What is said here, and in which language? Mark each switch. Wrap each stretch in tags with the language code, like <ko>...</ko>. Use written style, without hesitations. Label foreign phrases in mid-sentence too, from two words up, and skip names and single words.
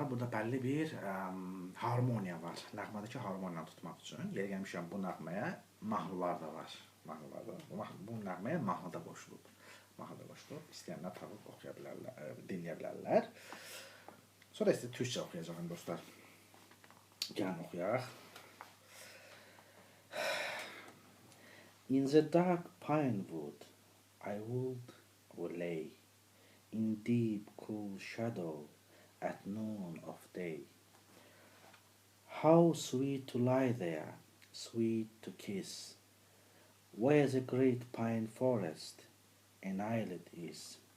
<az>Burada bəlli bir harmoniya var. Nəğmədəki harmoniyanı tutmaq üçün. Yeri gəlmişəm bu nəğməyə mahnılar da var. Bu nəğməyə mahnı da qoşulub. mahnı qoşduq. İstəyənlər tapıb oxuya bilərlər, dinləyə bilərlər. Sonra isə türkçə oxuyacağam dostlar. Gəlin oxuyaq.</az> <en>In the dark pine wood I would lay, in deep cool shadow at noon of day. How sweet to lie there, sweet to kiss, where the great pine forest annihilated is.</en>